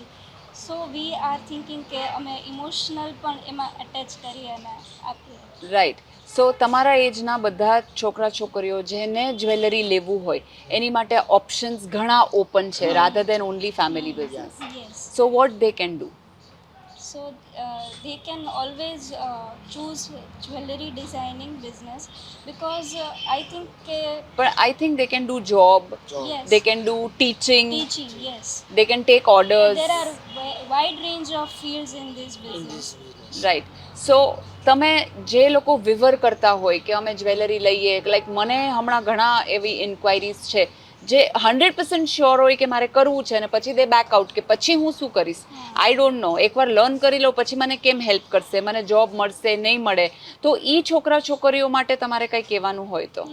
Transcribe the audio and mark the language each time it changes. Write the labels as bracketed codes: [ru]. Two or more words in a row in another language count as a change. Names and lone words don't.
[en] so we are thinking [gu] કે અમે ઇમોશનલ પણ એમાં એટેચ કરીએ અને આપીએ. રાઈટ. સો તમારા એજના બધા છોકરા છોકરીઓ જેને જ્વેલરી લેવું હોય એની માટે ઓપ્શન્સ ઘણા ઓપન છે [en] rather than only family business. Yes. So what they can do? So they can always choose jewelry designing business because I think પણ I think they can do job, yes, they can do teaching, teaching, yes, they can take orders. there are wide range of fields in this In business. this business. રાઈટ. [gu] સો તમે જે લોકો વિવર કરતા હોય કે અમે જ્વેલરી લઈએ, લાઈક મને હમણાં ઘણા એવી ઇન્ક્વાયરીઝ છે જે 100% શ્યોર હોય કે મારે કરવું છે અને પછી [en] they back out [gu] કે પછી હું શું કરીશ, [en] I don't know, [gu] એકવાર લર્ન કરી લઉં પછી મને કેમ હેલ્પ કરશે, મને જોબ મળશે નહીં મળે, તો એ છોકરા છોકરીઓ માટે તમારે કંઈ કહેવાનું હોય તો?